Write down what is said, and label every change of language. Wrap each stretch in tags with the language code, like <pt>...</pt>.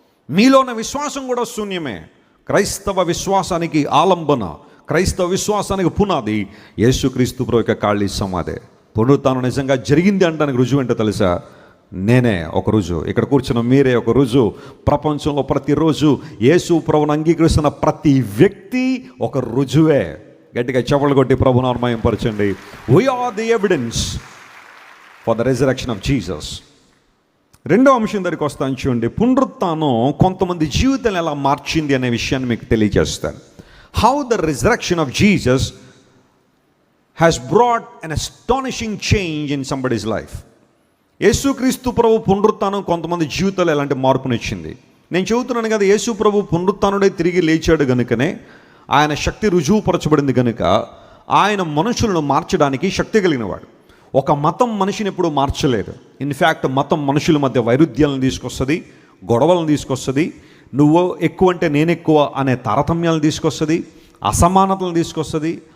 <te>మీలో ఉన్న విశ్వాసం కూడా శూన్యమే. క్రైస్తవ విశ్వాసానికి ఆలంబన, క్రైస్తవ విశ్వాసానికి పునాది యేసుక్రీస్తు ప్రభు యొక్క ఖాళీ సమాధి. పునరుత్థానం నిజంగా జరిగింది అనడానికి రుజువు ఏంటో తెలుసా? నేనే ఒక రుజువు. ఇక్కడ కూర్చున్న మీరే ఒక రుజువు. ప్రపంచంలో ప్రతిరోజు యేసు ప్రభువును అంగీకరిస్తున్న ప్రతి వ్యక్తి ఒక రుజువే. గట్టిగా చప్పట్లు కొట్టి ప్రభువును మహిమపరచండి.</te> <en>we are the evidence for the resurrection of Jesus.</en> <te>రెండో అంశం దగ్గరికి వస్తాను చూడండి. పునరుత్థానం కొంతమంది జీవితాన్ని ఎలా మార్చింది అనే విషయాన్ని మీకు తెలియజేస్తాను.</te> <en>how the resurrection of Jesus has brought an astonishing change in somebody's life.</en> <te>యేసుక్రీస్తు ప్రభు పునరుత్థానం కొంతమంది జీవితాలు ఎలాంటి మార్పునిచ్చింది. నేను చెబుతున్నాను కదా, యేసు ప్రభు పునరుత్థానుడై తిరిగి లేచాడు గనుకనే, ఆయన శక్తి రుజువుపరచబడింది కనుక ఆయన మనుషులను మార్చడానికి శక్తి కలిగినవాడు. ఒక మతం మనిషిని ఎప్పుడు మార్చలేదు. ఇన్ఫ్యాక్ట్ మతం మనుషుల మధ్య వైరుధ్యాలను తీసుకొస్తుంది, గొడవలను తీసుకొస్తుంది, నువ్వు ఎక్కువ అంటే నేను ఎక్కువ అనే తారతమ్యాలను తీసుకొస్తుంది, అసమానతలను తీసుకొస్తుంది.</te>